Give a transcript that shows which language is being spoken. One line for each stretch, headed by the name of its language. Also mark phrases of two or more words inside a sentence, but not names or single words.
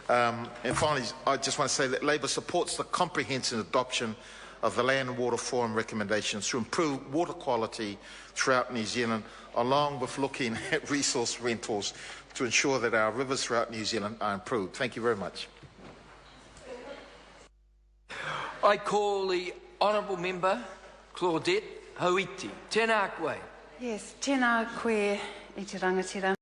English: And finally, I just want to say that Labour supports the comprehensive adoption of the Land and Water Forum recommendations to improve water quality throughout New Zealand, along with looking at resource rentals to ensure that our rivers throughout New Zealand are improved. Thank you very much. I call the Honourable Member Claudette Hoiti.
Māori: Tēnā koe. Yes, tēnā koe i te rangatira.